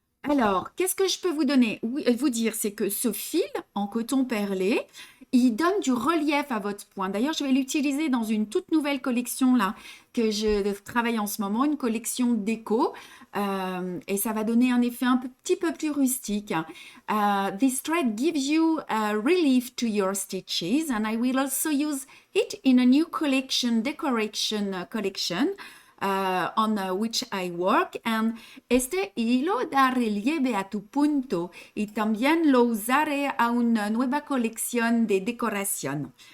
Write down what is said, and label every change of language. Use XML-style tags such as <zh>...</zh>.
<fr>Alors, qu'est-ce que je peux vous donner? Vous dire, c'est que ce fil en coton perlé, il donne du relief à votre point. D'ailleurs, je vais l'utiliser dans une toute nouvelle collection là que je travaille en ce moment, une collection déco, et ça va donner un effet un petit peu plus rustique.</fr> <en>This thread gives you a relief to your stitches, and I will also use it in a new collection, decoration collection. On which I work, and</en> <es>este hilo da relieve a tu punto y también lo usaré a una nueva colección de décoration.</es>